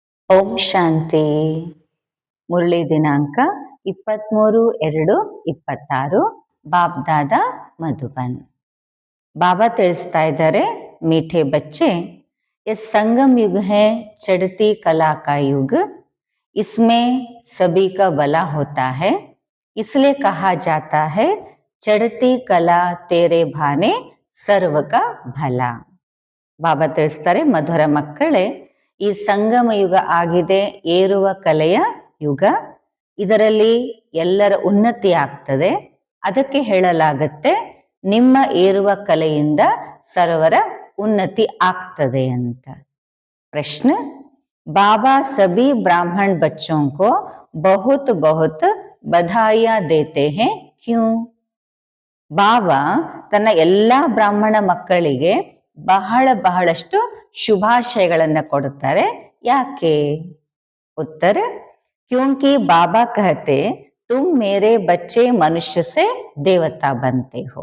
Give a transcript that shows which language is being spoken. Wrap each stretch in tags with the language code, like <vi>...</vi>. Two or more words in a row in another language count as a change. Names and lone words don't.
<kn>ಓಂ ಶಾಂತಿ. ಮುರಳಿ ದಿನಾಂಕ 23/2/26 ಬಾಬ್ದಾದ ಮಧುಬನ್. ಬಾಬಾ ತಿಳಿಸ್ತಾ ಇದ್ದಾರೆ,</kn> <hi>मीठे बच्चे, ये संगम युग है, चढ़ती कला का युग। इसमें सभी का भला होता है, इसलिए कहा जाता है चढ़ती कला तेरे भाने सर्व का भला।</hi> <kn>ಬಾಬಾ ತಿಳಿಸ್ತಾರೆ, ಮಧುರ ಮಕ್ಕಳೇ, ಈ ಸಂಗಮ ಯುಗ ಆಗಿದೆ, ಏರುವ ಕಲೆಯ ಯುಗ. ಇದರಲ್ಲಿ ಎಲ್ಲರ ಉನ್ನತಿ ಆಗ್ತದೆ. ಅದಕ್ಕೆ ಹೇಳಲಾಗತ್ತೆ, ನಿಮ್ಮ ಏರುವ ಕಲೆಯಿಂದ ಸರ್ವರ ಉನ್ನತಿ ಆಗ್ತದೆ ಅಂತ.</kn> <hi>ಪ್ರಶ್ನ, बाबा सभी ब्राह्मण बच्चों को बहुत बहुत बधाइयां देते हैं क्यों?</hi> <kn>ಬಾಬಾ ತನ್ನ ಎಲ್ಲಾ ಬ್ರಾಹ್ಮಣ ಮಕ್ಕಳಿಗೆ ಬಹಳಷ್ಟು ಶುಭಾಶಯಗಳನ್ನ ಕೊಡುತ್ತಾರೆ. ಯಾಕೆ?</kn> <hi>ಉತ್ತರ, क्योंकि बाबा कहते तुम मेरे बच्चे मनुष्य से देवता बनते हो.</hi>